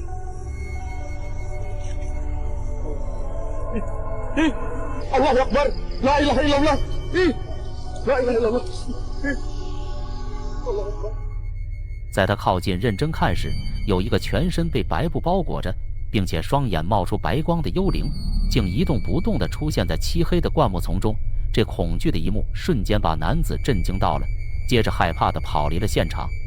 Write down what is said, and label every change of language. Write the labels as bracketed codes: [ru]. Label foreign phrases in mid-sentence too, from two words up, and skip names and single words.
[ar] الله أكبر لا إله إلا الله لا إله إلا الله。 [zh] 在他靠近认真看时，有一个全身被白布包裹着，并且双眼冒出白光的幽灵，竟一动不动地出现在漆黑的灌木丛中。这恐惧的一幕瞬间把男子震惊到了，接着害怕地跑离了现场。